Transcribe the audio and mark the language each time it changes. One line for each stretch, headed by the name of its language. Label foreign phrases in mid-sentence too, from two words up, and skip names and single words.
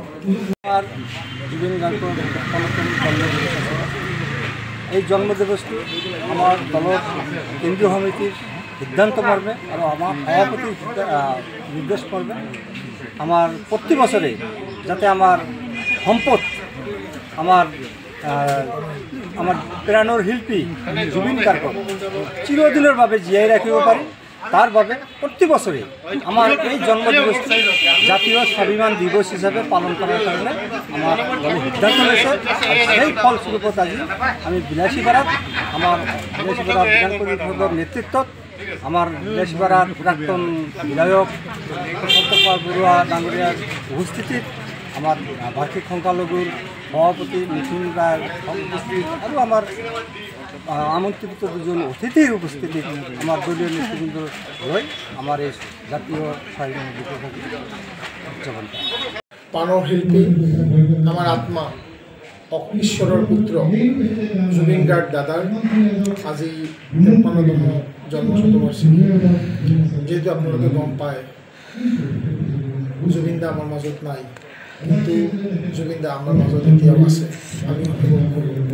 Assamese: জুবিন গাৰ্গৰ এই জন্মদিৱসটো আমাৰ দলৰ কেন্দ্ৰীয় সমিতিৰ সিদ্ধান্ত মৰ্মে আৰু আমাৰ সভাপতিৰ নিৰ্দেশ মৰ্মে আমাৰ প্ৰতি বছৰে যাতে আমাৰ সম্পদ আমার প্রাণৰ শিল্পী জুবিন গাৰ্গক চিৰদিনৰ বাবে জীয়াই ৰাখিব পাৰি
Bangla: তার বাবে প্রতি বছরে আমার এই জন্মদিবসটি জাতীয় স্বাভিমান দিবস হিসাবে পালন করার কারণে আমার দলে সিদ্ধান্ত হয়েছে। সেই ফলস্বরূপত আজি আমি বিলাসীপাড়াত আমার বিলাসীপাড়া বিধান পরিষদৰ নেতৃত্বত আমার বিলাসীপাড়ার প্রাক্তন বিধায়ক প্রশান্ত কুমার বড়ুয়া ডাঙৰীয়াৰ উপস্থিতিত আমার বার্ষিক সংখ্যালঘুর সভাপতি মিথুন রায় উপস্থিত আর আমার আমন্ত্রিত দুজন অতিথির উপস্থিতি আমার দলীয় নেতৃবৃন্দ রয়ে আমার এই জাতীয় স্বাভিমান দিবস উদযাপন করে।
Assamese: পানৰ শিল্পী আমার আত্মা অগ্নিশ্বৰৰ পুত্ৰ জুবিন গাৰ্গ দাদাৰ আজি 53তম জন্ম শতবাৰ্ষিকী। যেহেতু আপোনালোকে গম পায় জুবিন দা আমাৰ মাজত নাই, কিন্তু জুবিন দা আমাৰ মাজত এতিয়াও আছে, আমি উপভোগ কৰোঁ।